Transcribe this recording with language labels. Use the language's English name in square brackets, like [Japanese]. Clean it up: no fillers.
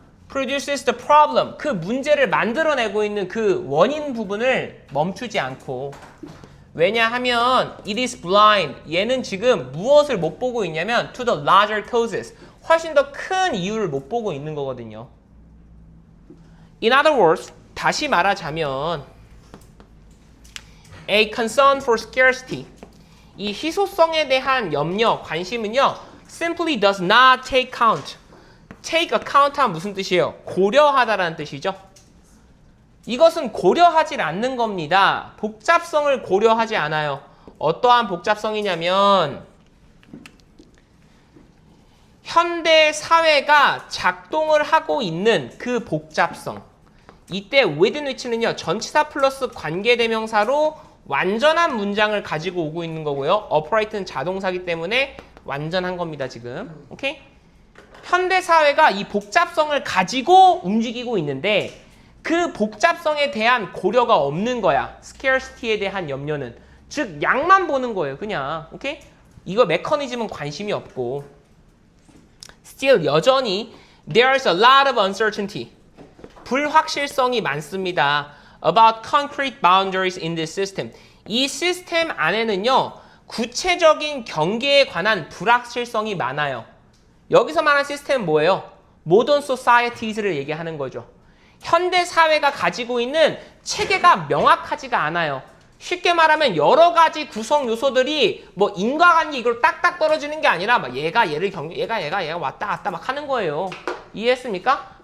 [English] produces the problem. [Korean] 그 문제를 만들어내고 있는 그 원인 부분을 멈추지 않고 왜냐하면 [English] it is blind. [Korean] 얘는 지금 무엇을 못 보고 있냐면 [English] to the larger causes. [Korean] 훨씬 더 큰 이유를 못 보고 있는 거거든요. [English] In other words, [Korean] 다시 말하자면 [English] a concern for scarcity. [Korean] 이 희소성에 대한 염려, 관심은요. [English] simply does not take count. [Korean] take account 하면 무슨 뜻이에요? 고려하다라는 뜻이죠. 이것은 고려하지 않는 겁니다. 복잡성을 고려하지 않아요. 어떠한 복잡성이냐면 현대 사회가 작동을 하고 있는 그 복잡성. 이때 within which는요. 전치사 플러스 관계대명사로 완전한 문장을 가지고 오고 있는 거고요. upright는 자동사기 때문에 완전한 겁니다. 지금. 오케이? 현대 사회가 이 복잡성을 가지고 움직이고 있는데 그 복잡성에 대한 고려가 없는 거야. scarcity에 대한 염려는. 즉 양만 보는 거예요. 그냥. 오케이? 이거 메커니즘은 관심이 없고 [English] still [Korean] 여전히 [English] there's a lot of uncertainty. [Korean] 불확실성이 많습니다. [English] about concrete boundaries in this system. [Korean] 이 시스템 안에는요. 구체적인 경계에 관한 불확실성이 많아요. 여기서 말하는 시스템은 뭐예요? modern societies를 얘기하는 거죠. 현대 사회가 가지고 있는 체계가 명확하지가 않아요. 쉽게 말하면 여러 가지 구성 요소들이 뭐 인과관계 이걸 딱딱 떨어지는 게 아니라 막 얘가 얘를 얘가 왔다 갔다 막 하는 거예요. 이해했습니까?